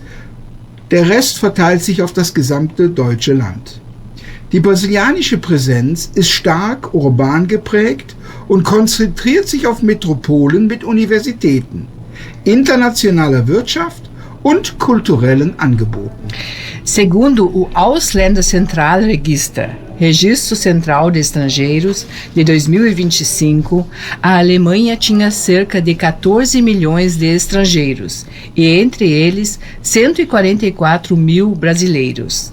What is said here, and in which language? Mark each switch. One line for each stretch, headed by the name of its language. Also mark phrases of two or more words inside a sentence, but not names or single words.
German: Der Rest verteilt sich auf das gesamte deutsche Land. Die brasilianische Präsenz ist stark urban geprägt und konzentriert sich auf Metropolen mit Universitäten, internationaler Wirtschaft und kulturellen Angeboten.
Portuguese: Segundo o Ausländerzentralregister, Registro Central de Estrangeiros, de 2025, a Alemanha tinha cerca de 14 milhões de estrangeiros, e entre eles 144 mil brasileiros.